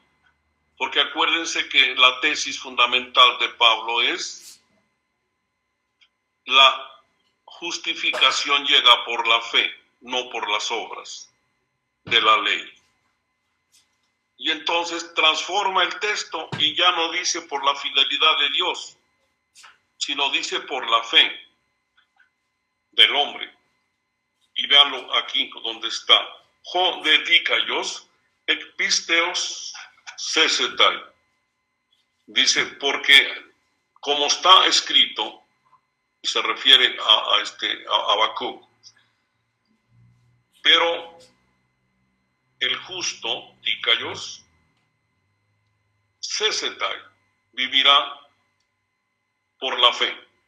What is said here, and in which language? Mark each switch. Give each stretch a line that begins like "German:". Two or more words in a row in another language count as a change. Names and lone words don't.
Spanish: Porque acuérdense que la tesis fundamental de Pablo es la justificación llega por la fe, no por las obras de la ley. Y entonces transforma el texto y ya no dice por la fidelidad de Dios, sino dice por la fe del hombre. Y véanlo aquí donde está.
Greek: Ὁ δὲ δίκαιος ἐκ πίστεως ζήσεται.
Spanish: Dice, porque como está escrito, y se refiere a Habacuc, pero el justo,
Greek: δίκαιος, ζήσεται,
Spanish: vivirá por la fe.